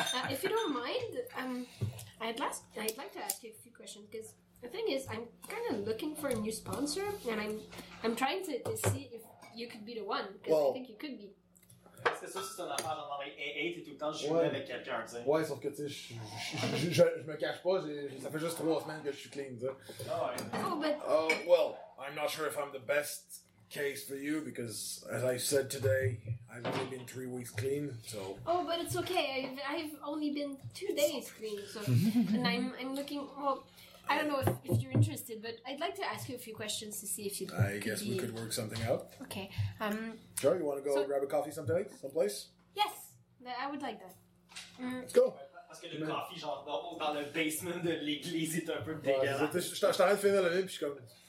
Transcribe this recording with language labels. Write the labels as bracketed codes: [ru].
[en] If you don't mind, I'd like to ask you a few questions, because the thing is, I'm kind of looking for a new sponsor, and I'm trying to see if you could be the one, because I think you could be. [fr] C'est c'est une affaire dans l'oreille t'es tout le temps jouer avec quelqu'un, t'sais. Ouais, sauf que, t'sais, je me cache pas, ça fait juste 3 semaines que je suis clean, t'sais. [en] Well, I'm not sure if I'm the best case for you, because, as I said today, I've only been 3 weeks clean, so... Oh, but it's okay, I've only been 2 days clean, so... And I'm looking... Well, I don't know if you're interested, but I'd like to ask you a few questions to see if you I guess we could work something out. Okay. Sure, you want to go grab a coffee someplace? Yes, I would like that. Let's go. [fr] Parce que le coffee, genre, dans le basement de l'église, est un peu dégueulasse. Je t'arrête de finir la nuit, puis je suis comme...